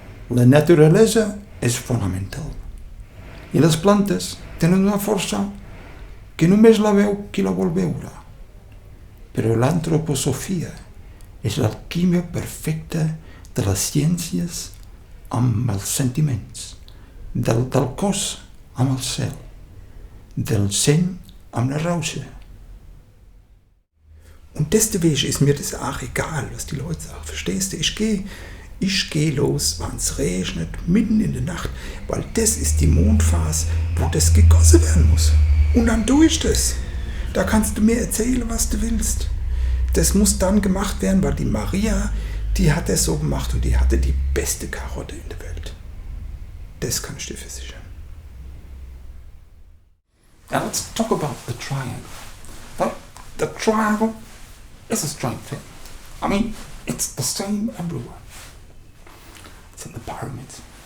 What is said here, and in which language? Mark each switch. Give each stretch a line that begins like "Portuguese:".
Catalan: La naturalesa és fonamental. I les plantes tenen una força que només la veu qui la vol veure. Però l'antroposofia és l'alquímia perfecta de les ciències amb els sentiments, del cos amb el cel, del seny amb la rauxa.
German: Und deswegen ist mir das auch egal, was die Leute sagen. Verstehst du? Ich gehe los, wenn es regnet, mitten in der Nacht, weil das ist die Mondphase, wo das gegossen werden muss. Und dann tue ich das. Da kannst du mir erzählen, was du willst. Das muss dann gemacht werden, weil die Maria, die hat das so gemacht und die hatte die beste Karotte in der Welt. Das kann ich dir versichern.
English: Now let's talk about the triangle. Well, the triangle is a strange thing. I mean, it's the same everywhere. It's in the pyramids.